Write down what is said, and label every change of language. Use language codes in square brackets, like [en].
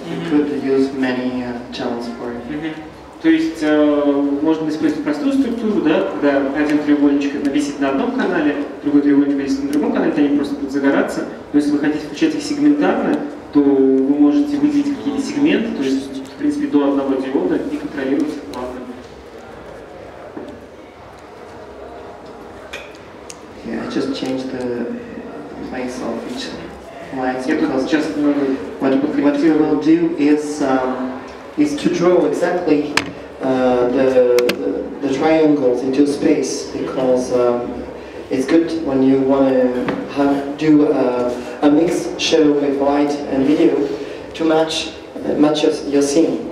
[en] We could use many channels for it. [ru] То есть можно использовать простую структуру, да, когда один треугольничек висит на одном канале, другой треугольничек висит на другом канале, они просто будут загораться. Но если вы хотите включать их сегментарно, то вы можете выделить какие-то сегменты, то есть в принципе до одного диода и контролировать их плавно. [en] Yeah, I just changed the place of each light because what we will do is to draw exactly the triangles into space, because it's good when you want to do a mixed show with light and video to match your scene.